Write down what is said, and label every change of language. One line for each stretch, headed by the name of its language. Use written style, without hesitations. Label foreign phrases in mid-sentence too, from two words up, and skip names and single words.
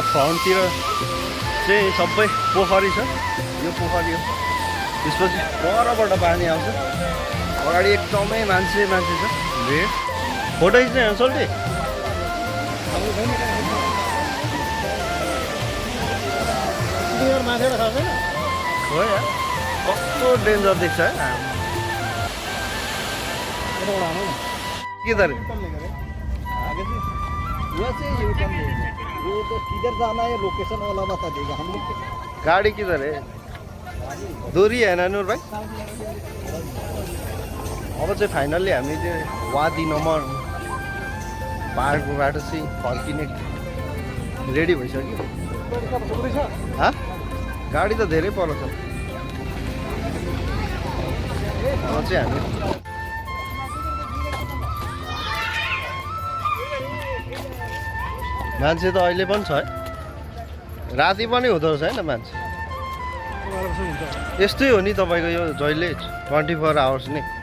Nepali: फ्रन्टतिर चाहिँ सबै पोखरी छ यो पोखरी हो त्यसपछि परबाट पानी आउँछ अगाडि एकदमै मान्छे छ भिड फोटो खिच्ने सोल्टी हो यार कस्तो डेन्जर देख्छ
Hindi: है किधर किधर जाना है लोकेशन वाला बता देगा हम लोग गाड़ी किधर है दूरी है ना नूर भाई
Nepali: अब चाहिँ फाइनल्ली हामी त्यो वादी नम्बर पाहाडकोबाट चाहिँ फर्किने रेडी भइसक्यो गाडी त धेरै पर छ अब चाहिँ हामी मान्छे त अहिले पनि छ है राति पनि हुँदो रहेछ होइन मान्छे यस्तै हो नि तपाईँको यो जहिले 24 आवर्स नै